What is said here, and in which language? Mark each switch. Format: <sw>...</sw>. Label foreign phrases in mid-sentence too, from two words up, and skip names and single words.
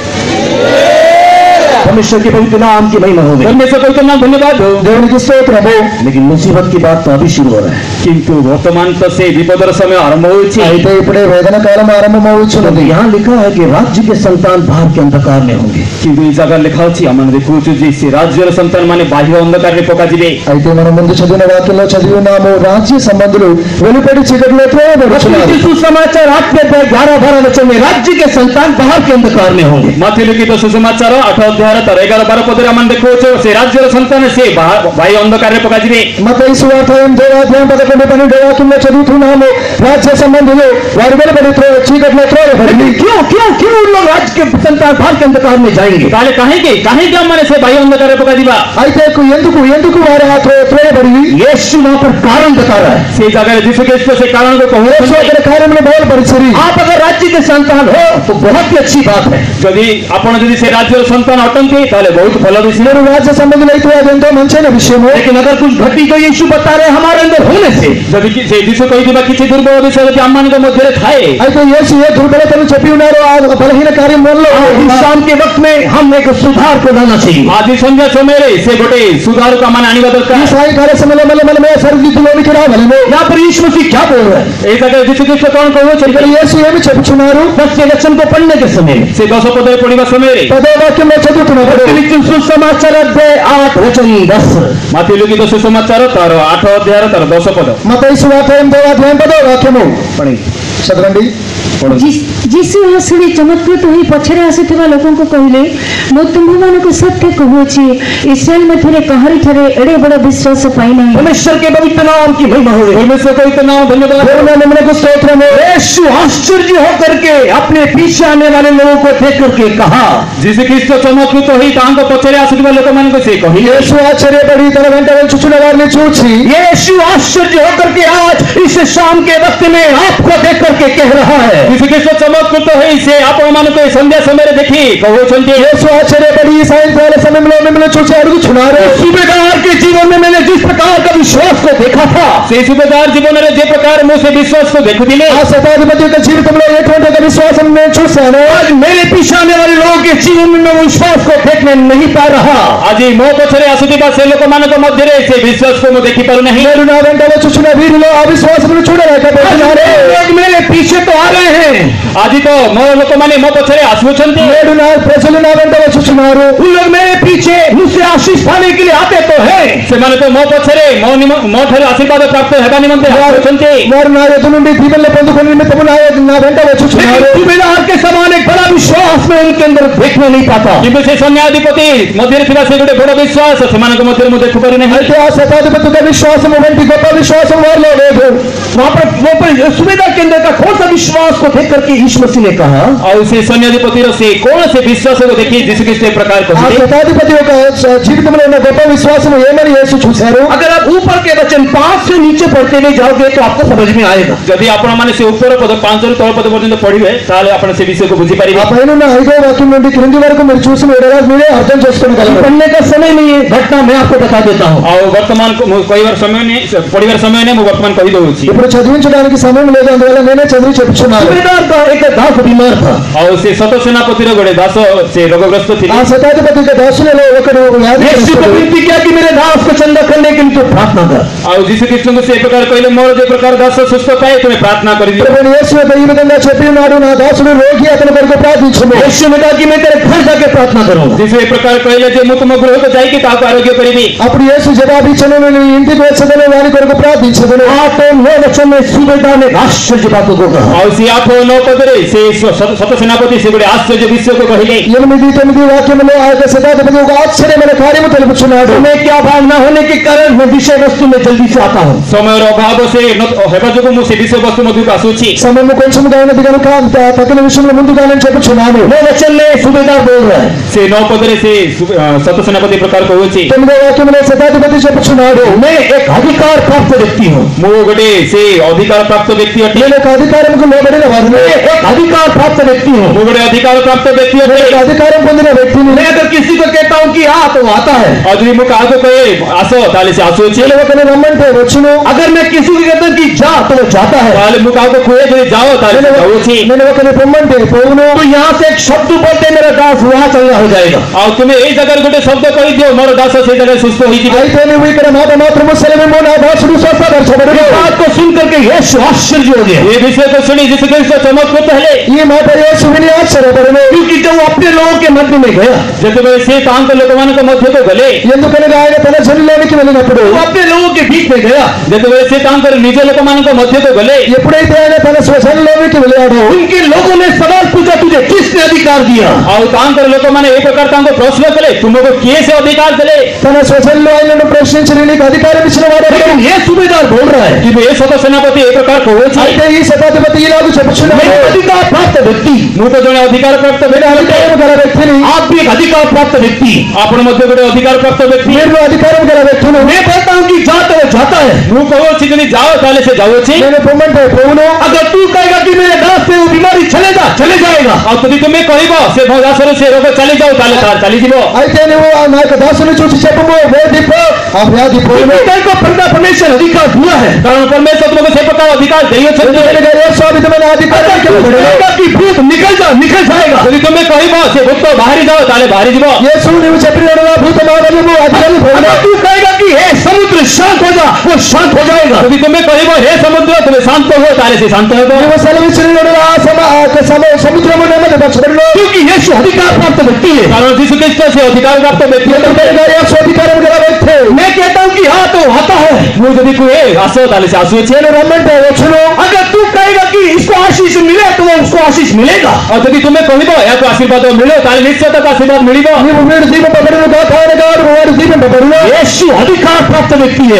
<hi>परमेश्वर के पवित्र नाम की महिमा हो गई।</hi> <or>ପରମେଶ୍ୱର କହୁଛ ନାମ ଧନ୍ୟବାଦ।</or> <te>దేవునికి స్తోత్రము।</te> <hi>लेकिन मुसीबत की बात तो अभी शुरू हो रहा है।</hi> <or>କିନ୍ତୁ ବର୍ତ୍ତମାନ ତ ସେ ବିପଦର ସମୟ ଆରମ୍ଭ ହେଉଛି।</or> <te>అయితే ఇప్పుడే వేదన కాలం ఆరంభమవుచున్నది।</te> <hi>यहाँ लिखा है कि राज्य के संतान बाहर के अंधकार में होंगे।</hi> <or>କିନ୍ତୁ ଏ ଜାଗାରେ ଲେଖା ଅଛି ଆମେ ଦେଖୁଛୁ ଯେ ସେ ରାଜ୍ୟର ସନ୍ତାନ ମାନେ ବାହ୍ୟ ଅନ୍ଧକାରରେ ପକାଯିବେ।</or> <te>అయితే మనం ముందు చదివిన వాక్యంలో చదివి ఉన్నాము, రాజ్య సంబంధులు వెలుపడి చీకటిలో త్రోయబడుచున్నారు।</te> <hi>सुसमाचार 8:11-12 वचन में राज्य के संतान बाहर के अंधकार में होंगे।</hi> <or>ମାଥି ଲିଖିତ ସୁସମାଚାର 8 ଅଧ୍ୟାୟର 11-12 ପଦରେ ଆମେ ଦେଖୁଛୁ ସେ ରାଜ୍ୟର ସନ୍ତାନ ସେ ବାହ୍ୟ ଅନ୍ଧକାରରେ ପକାଯିବେ।</or> <te>మత్తయి సువార్త 8వ అధ్యాయం 11-12 వాక్యంలో చదువుతున్నాము, రాజ్య సంబంధులు వారు వెలుపడి చీకటిలో త్రోయబడి।</te> <hi>क्यों क्यों क्यों उन लोग राज्य के संतान बाहर के अंधकार में जाएंगे?</hi> <or>ତାହେଲେ କାହିଁକି କାହିଁକି ଆମମାନେ ସେ ବାହ୍ୟ ଅନ୍ଧକାରରେ ପକାଯିବା?</or> <te>అయితే ఎందుకు వారు ఆ త్రోయబడి</te> <hi>यीशु वहां पर कारण बता रहा है।</hi> <or>ସେ ଜାଗାରେ ଯୀଶୁ ଖ୍ରୀଷ୍ଟ ସେ କାରଣକୁ</or> <te>యేసు</te> <or>କହୁଛନ୍ତି।</or> <te>అక్కడ కార్యములు బయలుపరిచిరి।</te> <hi>आप अगर राज्य के संतान हो तो बहुत ही अच्छी बात है।</hi> <or>ଯଦି ଆପଣ ଯଦି ସେ ରାଜ୍ୟର ସନ୍ତାନ ଅଟନ୍ତି ତାହେଲେ ବହୁତ ଭଲ ବିଷୟ।</or> <te>మీరు రాజ్య సంబంధులైతే అది ఎంతో మంచైన విషయము।</te> <hi>लेकिन अगर कुछ घटी जो यीशु बता रहे हमारे अंदर होने से,</hi> <or>ଯଦି ସେ ଯୀଶୁ କହିଥିବା କିଛି ଦୁର୍ବଳ ବିଷୟ ଯଦି ଆମମାନଙ୍କ ମଧ୍ୟରେ ଥାଏ,</or> <te>అయితే యేసు ఏ దుర్బలతను చెప్పి ఉన్నారో ఆ బలహీన కార్యం వల్ల</te> <hi>इस शाम के वक्त में हम एक सुधार को लाना चाहिए।</hi> <or>ଆଜି ସନ୍ଧ୍ୟା ସମୟରେ ସେ ଗୋଟେ ସୁଧାରକୁ ଆମେ ଆଣିବା</or> <te>ఈ</te> <or>ଦରକାର।</or> <te>సాయంకాల సమయంలో మనమే సరిదిద్దులోనికి రావాలని।</te> <hi>यहाँ पर यीशु मसीह क्या बोल रहे हैं?</hi> <or>এই ଜାଗାରେ ଯୀଶୁ ଖ୍ରୀଷ୍ଟ କଣ କହୁଛନ୍ତି?</or> <te>ఇక్కడ యేసు ఏమి చెప్పుచున్నారు?</te> <hi>10 के वचन को पढ़ने के समय में</hi> <or>ସେ 10 ପଦରେ ପଢିବା ସମୟରେ</or> <te>10వ వాక్యంలో చదువుతున్నప్పుడు</te> <hi>सुसमाचार अध्याय 8 वचन 10</hi> <or>ମାଥି ଲିଖିତ ସୁସମାଚାର ତାର 8 ଅଧ୍ୟାୟର ତାର 10 ପଦ</or> <te>మత్తయి సువార్త 8వ అధ్యాయం 10వ వాక్యము చదవండి।</te> <or>ଯୀଶୁ ଏହା ଶୁଣି ଚମତ୍କୃତ ହୋଇ ପଛରେ ଆସୁଥିବା ଲୋକଙ୍କୁ କହିଲେ, ମୁଁ ତୁମ୍ଭମାନଙ୍କୁ ସତ୍ୟ କହୁଅଛି, ଇସ୍ରାଏଲ ମଧ୍ୟରେ କାହାରିଠାରେ ଏଡ଼େ ବଡ଼ ବିଶ୍ୱାସ ପାଇନାହିଁ।</or> <hi>परमेश्वर के पवित्र नाम की महिमा हो गई।</hi> <or>ପରମେଶ୍ୱର କହିତ ନାମ ଧନ୍ୟବାଦ।</or> <te>దేవుని నామమునకు స్తోత్రము।</te> <hi>यीशु आश्चर्य होकर के अपने पीछे आने वाले लोगों को देख करके कहा,</hi> <or>ଯୀଶୁ ଖ୍ରୀଷ୍ଟ ଚମତ୍କୃତ ହୋଇ ତାଙ୍କ ପଛରେ ଆସୁଥିବା ଲୋକମାନଙ୍କୁ ସେ କହିଲେ,</or> <te>యేసు ఆశ్చర్యపడి తన వెంట వచ్చుచున్న వారిని చూచి</te> <hi>यीशु आश्चर्य होकर के आज इस शाम के वक्त में आपको देख करके कह रहा है,</hi> <or>ଯୀଶୁ ଖ୍ରୀଷ୍ଟ ଚମତ୍କୃତ ହୋଇ ସେ ଆପଣମାନଙ୍କୁ ଏ ସନ୍ଧ୍ୟା ସମୟରେ ଦେଖି କହୁଛନ୍ତି,</or> <te>యేసు ఆశ్చర్యపడి ఈ సాయంకాల సమయంలో మిమ్మల్ని చూసి అడుగుచున్నారు,</te> <hi>सूबेदार के जीवन में मैंने जिस प्रकार का विश्वास को देखा था,</hi> <or>ସେ ସୁବେଦାର ଜୀବନରେ ଯେ ପ୍ରକାର ମୁଁ ସେ ବିଶ୍ୱାସକୁ ଦେଖୁଥିଲି,</or> <te>ఆ శతాధిపతి యొక్క జీవితంలో ఎటువంటి ఒక విశ్వాసం నేను చూశాను।</te> <hi>आज मेरे पीछे आने वाले लोगों के जीवन में मैं वो विश्वास को देखने नहीं पा रहा।</hi> <or>ଆଜି ମୋ ପଛରେ ଆସୁଥିବା ସେ ଲୋକମାନଙ୍କ ମଧ୍ୟରେ ସେ ବିଶ୍ୱାସକୁ ମୁଁ ଦେଖିପାରୁନାହିଁ।</or> <te>నేను నా వెంట వచ్చుచున్న వీరిలో ఆ విశ్వాసమును</te> <hi>आज</hi> <te>చూడలేకపోతున్నాను।</te> <hi>लोग मेरे पीछे तो आ रहे हैं,</hi> <or>ଆଜି ତ ମୋ ଲୋକମାନେ ମୋ ପଛରେ ଆସୁଛନ୍ତି,</or> <te>నేడు నా ప్రజలు నా వెంట వచ్చుచున్నారు।</te> <hi>उन लोग मेरे पीछे मुझसे आशीष पाने के लिए आते तो है,</hi> <or>ସେମାନେ ତ ମୋ पछରେ ମୋ ଠାରୁ ଆଶୀର୍ବାଦ ପ୍ରାପ୍ତ ହେବା निमंते ଆସୁଛନ୍ତି।</or> <te>వారు నా ఎదురు నుండి దీవెనలు పొందుకునే నిమిత్తము నా వెంట వచ్చుచున్నారు।</te> <hi>लेकिन सूबेदार के समान एक बड़ा विश्वास मैं उनके अंदर देखने नहीं पाता।</hi> <or>କିନ୍ତୁ ସେ ସୈନ୍ୟାଧିପତି ମଧ୍ୟରେ ଥିବା ସେ ଗୋଟେ ବଡ଼ ବିଶ୍ୱାସ ସେମାନଙ୍କ ମଧ୍ୟରେ ମୁଁ ଦେଖିପାରୁନାହିଁ।</or> <te>అయితే ఆ శతాధిపతి యొక్క విశ్వాసము వంటి గొప్ప విశ్వాసం వారిలో లేదు।</te> <hi>वहां पर सूबेदार के अंदर का कौन सा विश्वास को देख करके यीशु मसीह ने कहा,</hi> <or>ଆଉ ସେ ସୈନ୍ୟାଧିପତିର ସେ କୌଣସି ବିଶ୍ୱାସକୁ ଦେଖି ଯୀଶୁ ଖ୍ରୀଷ୍ଟ ଏ ପ୍ରକାର</or> <te>ఆ</te> <or>କହିଲେ,</or> <te>శతాధిపతి యొక్క జీవితంలో ఉన్న గొప్ప విశ్వాసము ఏమని యేసు చూశారు?</te> <hi>अगर आप ऊपर के वचन 5 से नीचे पढ़ते हुए जाओगे तो आपको समझ में आएगा।</hi> <or>ଯଦି ଆପଣମାନେ ସେ ଉପର ପଦ 5 ରୁ ତଳ ପଦ ପର୍ଯ୍ୟନ୍ତ ପଢିବେ ତାହେଲେ ଆପଣ ସେ ବିଷୟକୁ ବୁଝିପାରିବେ।</or> <te>ఆ పైన ఉన్న 5వ వాక్యం నుండి క్రింది వరకు మీరు చూసిన ఎడల మీరే అర్థం చేసుకోగలరు.</te> <hi>पढ़ने का समय नहीं है, घटना मैं आपको बता देता हूँ।</hi> <or>ଆଉ ବର୍ତ୍ତମାନ କହିବାର ସମୟ ନାହିଁ, ପଢିବାର ସମୟ ନାହିଁ, ମୁଁ ବର୍ତ୍ତମାନ କହିଦେଉଛି।</or> <te>ఇప్పుడు చదివించడానికి సమయం లేదు, అందువల్ల నేనే చదివి చెప్తున్నాను.</te> <hi>सूबेदार का एक दास बीमार था।</hi> <or>ଆଉ ସେ ସତ ସେନାପତିର ଗୋଟେ ଦାସ ସେ ରୋଗଗ୍ରସ୍ତ</or> <te>ఆ</te> <or>ଥିଲେ।</or> <te>శతాధిపతి దాసులలో ఒకడు</te> <hi>यीशु को विनती किया कि मेरे दास को चंगा करने के लिए तो प्रार्थना कर।</hi> <or>ଆଉ ଯୀଶୁ ଖ୍ରୀଷ୍ଟଙ୍କୁ ସେ ପ୍ରକାର କହିଲେ, ମୋର ଯେ ପ୍ରକାର ଦାସ ସୁସ୍ଥ ପାଏ ତୁମେ ପ୍ରାର୍ଥନା କରିଦିଅ।</or> <te>ప్రభువైన యేసు ఈ విధంగా చెప్పి ఉన్నాడు, నా దాసుడు రోగి, అతని కొరకు ప్రార్థించుము.</te> <hi>यीशु ने कहा कि मैं तेरे घर जाके प्रार्थना करूंगा।</hi> <or>ଯୀଶୁ ଏ ପ୍ରକାର କହିଲେ ଯେ ମୁଁ ତୁମ ଗୃହକୁ ଯାଇକି ତାହାକୁ ଆରୋଗ୍ୟ କରିବି।</or> <te>అప్పుడు యేసు జవాబిచ్చెను, నేను నీ ఇంటికి వచ్చేదను, వాని కొరకు ప్రార్థించదను.</te> <hi>8-9 वचन में सूबेदार ने आश्चर्य बातों को कहा।</hi> <or>ଆଉ ସେ 8-9 ପଦରେ ସେ ସତ ସେନାପତି ସେ ଗୋଟେ ଆଶ୍ଚର୍ଯ୍ୟ ବିଷୟକୁ କହିଲେ।</or> <te>8-9 వాక్యములో ఆ యొక్క శతాధిపతి ఒక ఆశ్చర్యమైన కార్యము తెలుపుచున్నాడు.</te> <hi>मैं क्या भाग न होने के कारण मैं विषय वस्तु में जल्दी से आता हूँ।</hi> <or>ସମୟର ଅଭାବ ସେ ହେବା ଯୋଗୁଁ ମୁଁ ସେ ବିଷୟବସ୍ତୁ ମଧ୍ୟକୁ ଆସୁଛି।</or> <te>సమయము కొంచెముగా ఉన్నది కనుక తగిన విషయంలో ముందుగానే చెప్పుచున్నాను.</te> <hi>9 वचन में सूबेदार बोल रहा है।</hi> <or>ସେ 9 ପଦରେ ସେ ସତ ସେନାପତି ପ୍ରକାର କହୁଛି,</or> <te>9వ వాక్యములో శతాధిపతి చెప్పుచున్నాడు,</te> <hi>मैं एक अधिकार प्राप्त व्यक्ति हूँ।</hi> <or>ମୁଁ ଗୋଟେ ସେ ଅଧିକାର ପ୍ରାପ୍ତ ବ୍ୟକ୍ତି ଅଟେ।</or> <te>నేను ఒక అధికారముకు లోబడిన వాడిని.</te> <hi>मैं एक अधिकार प्राप्त व्यक्ति हूँ।</hi> <or>ମୁଁ ଗୋଟେ ଅଧିକାର ପ୍ରାପ୍ତ ବ୍ୟକ୍ତି ଅଟେ।</or> <te>ఒక అధికారం పొందిన వ్యక్తిని.</te> <hi>मैं अगर किसी को कहता हूँ कि आ तो आता है।</hi> <or>ଆଉ ଯଦି ମୁଁ କାହାକୁ କହେ ଆସ ତାହେଲେ ସେ ଆସୁଅଛି।</or> <te>నేను ఒకరిని రమ్మంటే వచ్చును.</te> <hi>अगर मैं किसी को कहता हूँ कि जा तो वो जाता है।</hi> <or>ତାହେଲେ ମୁଁ କାହାକୁ କୁହେ ଯଦି ଯାଅ ତାହେଲେ ସେ ଯାଉଅଛି।</or> <te>నేను ఒకరిని పొమ్మంటే పోవును.</te> <hi>तो यहाँ से एक शब्द बोलते मेरा दास वहाँ चंगा हो जाएगा।</hi> <or>ଆଉ ତୁମେ ଏଇ ଜାଗାରେ ଗୋଟେ ଶବ୍ଦ କହିଦିଅ, ମୋର ଦାସ ସେଇ ଜାଗାରେ ସୁସ୍ଥ ହୋଇଯିବ।</or> <te>అయితే నువ్వు ఇక్కడ మాట మాత్రము సెలవేమో, నా దాసుడు స్వస్థపరచబడును.</te> <hi>इस बात को सुन करके यीशु आश्चर्य हो गया,</hi> <or>ଏ ବିଷୟକୁ ଶୁଣି ଯୀଶୁ ଖ୍ରୀଷ୍ଟ ଚମତ୍କୃତ ହେଲେ।</or> <te>ఈ మాట యేసు విని ఆశ్చర్యపడెను.</te> <hi>क्योंकि जब वो अपने लोगों के मध्य में गया,</hi> <or>ଯେତେବେଳେ ସେ ତାଙ୍କ ଲୋକମାନଙ୍କ ମଧ୍ୟକୁ ଗଲେ,</or> <te>ఎందుకనగా ఆయన తన జనులోనికి వెళ్ళినప్పుడు,</te> <hi>वो अपने लोगों के बीच में गया,</hi> <or>ଯେତେବେଳେ ସେ ତାଙ୍କର ନିଜ ଲୋକମାନଙ୍କ ମଧ୍ୟକୁ ଗଲେ,</or> <te>ఎప్పుడైతే ఆయన తన స్వజనులోనికి వెళ్ళాడో,</te> <hi>उनके लोगों ने सवाल पूछा, तुझे किसने अधिकार दिया?</hi> <or>ଆଉ ତାଙ୍କର ଲୋକମାନେ ଏ ପ୍ରକାର ତାଙ୍କୁ ପ୍ରଶ୍ନ କଲେ, ତୁମକୁ କିଏ ସେ ଅଧିକାର ଦେଲେ?</or> <te>తన స్వజనులు ఆయనను ప్రశ్నించిన, నీకు అధికారం ఇచ్చిన వాడు ఎవరు?</te> <hi>लेकिन ये सूबेदार बोल रहा है,</hi> <or>କିନ୍ତୁ ଏ ସତ ସେନାପତି ଏ ପ୍ରକାର କହୁଛି,</or> <te>అయితే ఈ శతాధిపతి ఇలాగ చెప్పుచున్నాడు,</te> <hi>मैं अधिकार प्राप्त व्यक्ति,</hi> <or>ମୁଁ ତ ଜଣେ ଅଧିକାର ପ୍ରାପ୍ତ ବ୍ୟକ୍ତି ଅଟେ।</or> <te>అధికారం గల వ్యక్తిని.</te> <hi>आप भी एक अधिकार प्राप्त व्यक्ति।</hi> <or>ଆପଣ ମଧ୍ୟ ଗୋଟେ ଅଧିକାର ପ୍ରାପ୍ତ ବ୍ୟକ୍ତି।</or> <te>మీరు అధికారం గల వ్యక్తులు.</te> <hi>मैं कहता हूँ कि जा तो वो जाता है।</hi> <or>ମୁଁ କହୁଛି ଯଦି ଯାଅ ତାହେଲେ ସେ ଯାଉଅଛି।</or> <te>నేను పొమ్మంటే పోవును.</te> <hi>अगर तू कहेगा कि मेरे दास से वो बीमारी चलेगा, चले जाएगा।</hi> <or>ଆଉ ଯଦି ତୁମେ କହିବ ସେ ମୋ ଦାସରୁ ସେ ରୋଗ ଚାଲିଯାଉ ତାହେଲେ ତାର ଚାଲିଯିବ।</or> <te>అయితే నువ్వు నా యొక్క దాసుని చూసి చెప్పుము, వ్యాధి పో, ఆ వ్యాధి పోవును.</te> <hi>को परमेश्वर अधिकार दिया है।</hi> <or>କାରଣ ପରମେଶ୍ୱର ତୁମକୁ ସେ ପ୍ରକାର ଅଧିକାର ଦେଇଅଛନ୍ତି।</or> <te>ఎందుకనగా యేసు ఆ విధమైన అధికారం</te> <hi>अगर तू</hi> <te>ఇవ్వబడెను.</te> <hi>कहेगा कि भूत निकल जाएगा,</hi> <or>ଯଦି ତୁମେ କହିବ ସେ ଭୂତ ବାହାରି ଯାଅ ତାହେଲେ ବାହାରି ଯିବ।</or> <te>యేసు నువ్వు చెప్పినట్టుగా భూతమాగము అది వెళ్ళిపోవును.</te> <hi>अगर तू कहेगा कि हे समुद्र शांत हो जा, वो शांत हो जाएगा।</hi> <or>ଯଦି ତୁମେ କହିବ ହେ ସମୁଦ୍ର ତୁମେ ଶାନ୍ତ ହୁଅ ତାହେଲେ ସେ ଶାନ୍ତ ହେବ।</or> <te>నువ్వు సెలవిచ్చినట్టుగా సముద్రము నెమ్మదిపరచబడును.</te> <hi>क्योंकि यीशु अधिकार प्राप्त व्यक्ति है।</hi> <or>କାରଣ ଯୀଶୁ ଖ୍ରୀଷ୍ଟ ସେ ଅଧିକାର ପ୍ରାପ୍ତ ବ୍ୟକ୍ତି ଅଟନ୍ତି।</or> <te>ఎందుకనగా యేసు అధికారం గల వ్యక్తి.</te> <hi>मैं कहता हूँ कि हाँ तो आता है।</hi> <or>ମୁଁ ଯଦି କୁହେ ଆସ ତାହେଲେ ସେ ଆସୁଅଛି।</or> <te>నేను రమ్మంటే వచ్చును.</te> <hi>अगर तू कहेगा कि इसको आशीष मिले तो वो उसको आशीष मिलेगा।</hi> <or>ଆଉ ଯଦି ତୁମେ କହିବ ଏହାକୁ ଆଶୀର୍ବାଦ ମିଳିବ ତାହେଲେ ନିଶ୍ଚୟ ତାକୁ ଆଶୀର୍ବାଦ ମିଳିବ।</or> <te>నీవు వీడు దీపపబడును కాక వాడు దీపపబడును.</te> <hi>यीशु अधिकार प्राप्त व्यक्ति है।</hi>